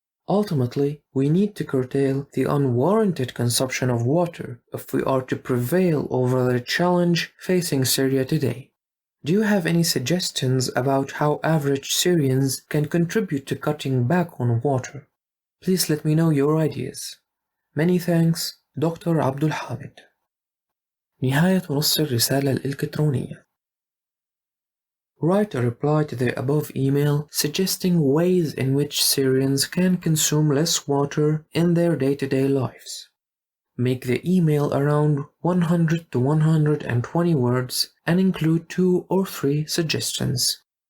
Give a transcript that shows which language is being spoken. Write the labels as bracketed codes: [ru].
[en] Ultimately, we need to curtail the unwarranted consumption of water if we are to prevail over the challenge facing Syria today. Do you have any suggestions about how average Syrians can contribute to cutting back on water? Please let me know your ideas. Many thanks, Dr. Abdul Hamid. [ar] نهاية نص الرسالة الإلكترونية. [en] Write a reply to the above email suggesting ways in which Syrians can consume less water in their day-to-day lives. Make the email around 100 to 120 words and include 2 or 3 suggestions.